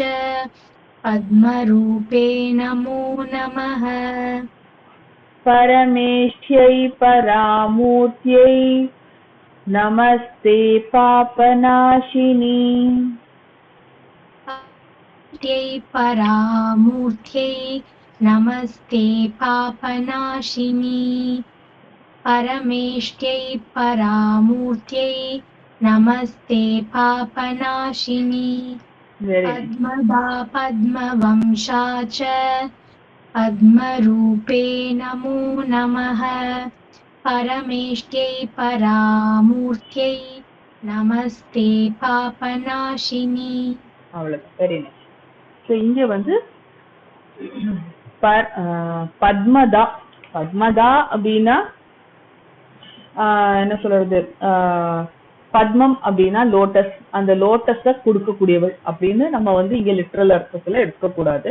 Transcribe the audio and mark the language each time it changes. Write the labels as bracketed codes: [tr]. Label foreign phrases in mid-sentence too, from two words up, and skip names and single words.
[sa] पद्मरूपे नमो नमः. परमेष्ट्यै परामूर्त्यै. नमस्ते पापनाशिनी. परमेष्ट्यै परामूर्त्यै नमस्ते पापनाशिनी परमेष्ट्यै परामूर्त्यै नमस्ते पापनाशिनी पद्मदा पद्मवंशा च पद्मरूपे नमो नमः परमेष्ट्यै परामूर्त्यै नमस्ते पापनाशिनी. [ta] அவ்வளவுதான். [en] very nice. [ta] ஸோ இங்க வந்து பத்மதா பத்மதா அப்படின்னா என்ன சொல்றது, பத்மம் அப்படின்னா லோட்டஸ், அந்த லோட்டஸ கொடுக்கக்கூடியவள் அப்படின்னு நம்ம வந்து இங்க லிட்ரல் அர்த்தத்துல எடுக்கக்கூடாது.